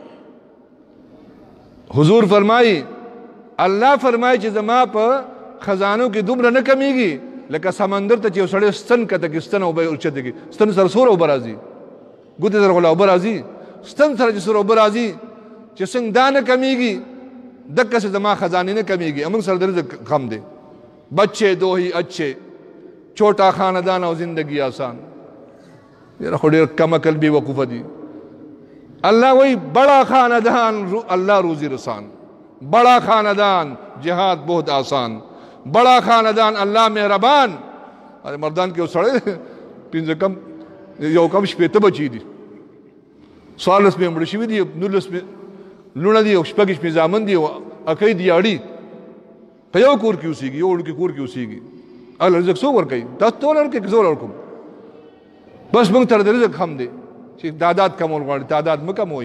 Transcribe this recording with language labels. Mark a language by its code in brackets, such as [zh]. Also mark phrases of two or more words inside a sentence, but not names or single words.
[ps] حضور فرمایي الله فرمایي چې زما په خزانو کې دومره نه کمیږي لکه سمندر ته چې یو سړی ستن کته کې ستن اوبه اوچته کې ستن سره څومره اوبه راځي ګوتې سره خو لا اوبه راځي ستن سره چې څومره اوبه راځي چې څنګه دا نه کمیږي دقسې زما خزانې نه کمیږي موږ سره د رزق کم دی [ur] بچے دو ہی اچھے چھوٹا خاندان اور زندگی آسان [ps] یار خو ډېر کم عقل بې وقوفه دي الله وایي [ur] بڑا خاندان اللہ روزی رسان بڑا خاندان جہاد بہت آسان بڑا خاندان اللہ مہربان [ps] ارے مردان کې سړی پنځه کم یو کم شپېته بچي دي 14 مې مړه شوي دي 19 مې لوڼه دي او شپږ شپې زامن دي او اکۍ دي اړي په یو کور کې اوسېږي یو وړوکي کور کې اوسېږي الله رزق څوک ورکوي؟ تاسو ټول ورکوي که زه ورکوم؟ بس موږ ته د رزق هم دی چې تعداد کمول غواړي، تعداد مه کموئ.